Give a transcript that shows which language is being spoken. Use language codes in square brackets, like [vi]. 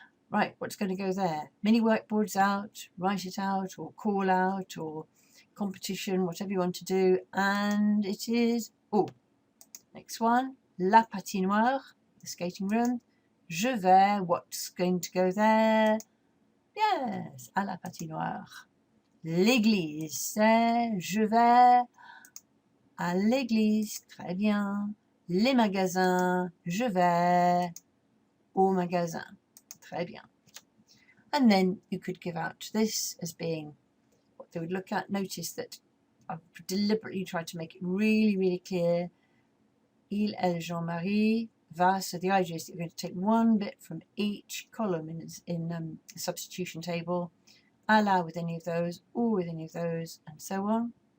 [en] Right, what's going to go there? Mini whiteboards out, write it out, or call out, or competition, whatever you want to do. And it is, oh, next one, la patinoire, the skating room. Je vais, what's going to go there? [fr] Yes, à la patinoire. L'église, c'est je vais à l'église. Très bien. Les magasins, je vais au magasin. Très bien. [en] And then you could give out this as being what they would look at. Notice that I've deliberately tried to make it really, really clear. Il, elle, Jean-Marie, va. So the idea is that you're going to take one bit from each column in the substitution table, à la with any of those, ou with any of those, and so on.